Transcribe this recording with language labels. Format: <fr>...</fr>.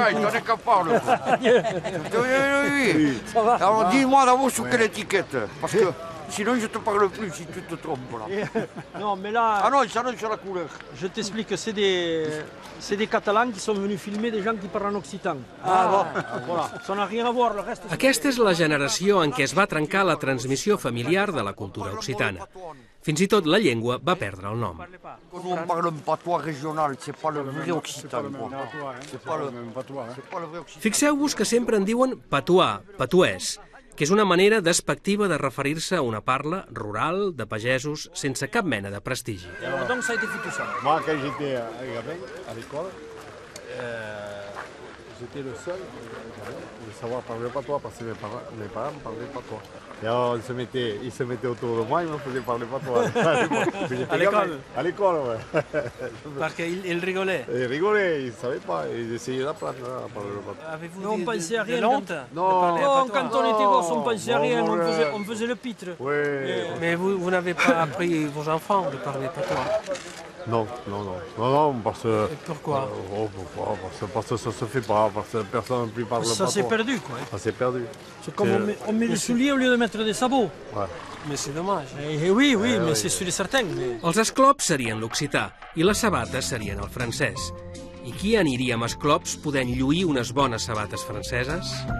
<fr>il n'en est qu'à parler. Oui. Alors dis-moi d'abord sur quelle étiquette, parce que sinon je ne te parle plus si tu te trompes là. Non, mais là... Ah non, ça non sur la couleur. Je t'explique que c'est des Catalans qui sont venus filmer des gens qui parlent en occitan. Ah bon. Voilà, ça n'a rien à voir, le reste...</fr> <ca>Aquesta és la generació en què es va trencar la transmissió familiar de la cultura occitana. Fins i tot la llengua va perdre el nom.</ca> <fr>Nous on parle un patois régional, c'est pas le vrai occitan. C'est pas le vrai occitan.</fr> <ca>Fixeu-vos que sempre en diuen patois, patuès, que és una manera despectiva de referir-se a una parla rural, de pagesos, sense cap mena de prestigi.</ca> <fr>Donc ça a été fait tout ça. Moi, quand j'étais à l'école, j'étais le seul de savoir parler patois, parce que mes parents ne parlaient patois. Et alors, ils se mettaient autour de moi, ils me faisaient parler patois. À l'école? À l'école, ouais. Parce qu'ils rigolaient? Ils rigolaient, ils ne savaient pas, ils essayaient d'apprendre à parler le patois. Avez-vous on pensait à rien. de honte? Non, quand on était gosses, on pensait à rien, on faisait le pitre. Oui. Mais vous n'avez pas appris vos enfants de parler patois? Non, parce que... Et pourquoi? Parce que ça se fait pas, parce que personne ne peut parler patois. Ça s'est perdu, quoi. Ça s'est perdu. C'est comme on met des souliers au lieu de mettre des sabots. Ouais. Mais c'est dommage. Oui, mais c'est sûr et certain.</fr> <ca>Els esclops serien l'occità i les sabates serien el francès. I qui aniria amb esclops podent lluir unes bones sabates franceses?</ca>